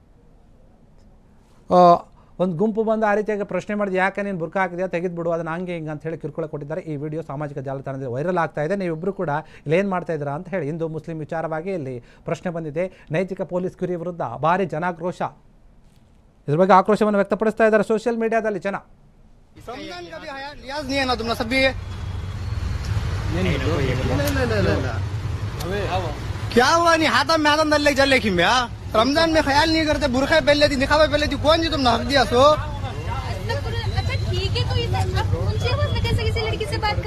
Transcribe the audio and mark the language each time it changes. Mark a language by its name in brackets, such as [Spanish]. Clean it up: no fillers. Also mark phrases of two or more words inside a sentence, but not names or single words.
[Kannada] ಒಂದು ಗುಂಪು ಬಂದು ಆ ರೀತಿಯಾಗಿ ಪ್ರಶ್ನೆ ಮಾಡಿದ, ಯಾಕೆ ನೀನು ಬುರ್ಕ ಹಾಕಿದೆಯಾ, ತೆಗೆದುಬಿಡು ಅದನ್ನು ಹಂಗೆ ಹಿಂಗೆ ಅಂತ ಹೇಳಿ ಕಿರುಕುಳ ಕೊಟ್ಟಿದ್ದಾರೆ. ಈ ವಿಡಿಯೋ ಸಾಮಾಜಿಕ ಜಾಲತಾಣದಲ್ಲಿ ವೈರಲ್ ಆಗ್ತಾ ಇದೆ. ನೀವಿಬ್ಬರು ಕೂಡ ಇಲ್ಲೇನು ಮಾಡ್ತಾ ಇದ್ದೀರಾ ಅಂತ ಹೇಳಿ ಹಿಂದೂ ಮುಸ್ಲಿಂ ವಿಚಾರವಾಗಿ ಇಲ್ಲಿ ಪ್ರಶ್ನೆ ಬಂದಿದೆ. ನೈತಿಕ ಪೊಲೀಸ್ ಕಿರಿ ವಿರುದ್ಧ ಭಾರಿ ಜನಾಕ್ರೋಶ, ಇದ್ರ ಬಗ್ಗೆ ಆಕ್ರೋಶವನ್ನು ವ್ಯಕ್ತಪಡಿಸ್ತಾ ಇದ್ದಾರೆ [English] social mediaದಲ್ಲಿ [Kannada] ಜನ. [Hindi] क्या हुआ नहीं हाथा में हाथा दल जल लेकिन भैया रमजान में ख्याल नहीं करते, बुरखा पहन लेती, निकाबा पहन लेती, कौन जी तुमने हक दिया सो? अच्छा ठीक है, तो ये आप उनसे कैसे किसी लड़की से बात करते?